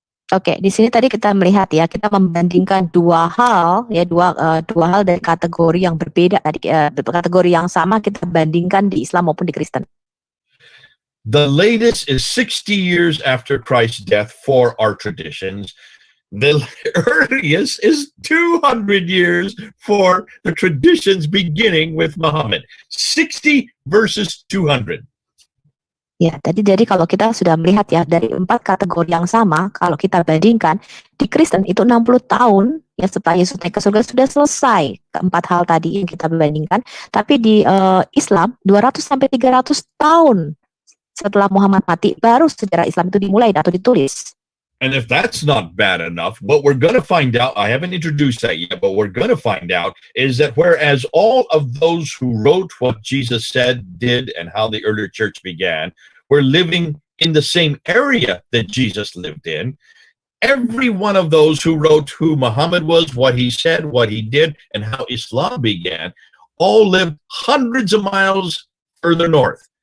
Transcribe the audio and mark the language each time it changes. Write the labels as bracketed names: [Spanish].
[Indonesian] Oke, di sini tadi kita melihat ya, kita membandingkan dua hal dari kategori yang berbeda tadi, kategori yang sama kita bandingkan di Islam maupun di Kristen. [English] The latest is 60 years after Christ's death for our traditions. The earliest is 200 years for the traditions beginning with Muhammad. 60 versus 200. [Indonesian] Ya, jadi kalau kita sudah melihat ya dari empat kategori yang sama, kalau kita bandingkan di Kristen itu 60 tahun ya setelah Yesus naik ke surga sudah selesai keempat hal tadi yang kita bandingkan, tapi di Islam 200 sampai 300 tahun setelah Muhammad mati baru sejarah Islam itu dimulai atau ditulis. [English] And if that's not bad enough, what we're going to find out, I haven't introduced that yet, but we're going to find out is that whereas all of those who wrote what Jesus said, did, and how the early church began were living in the same area that Jesus lived in, every one of those who wrote who Muhammad was, what he said, what he did, and how Islam began, all lived hundreds of miles further north.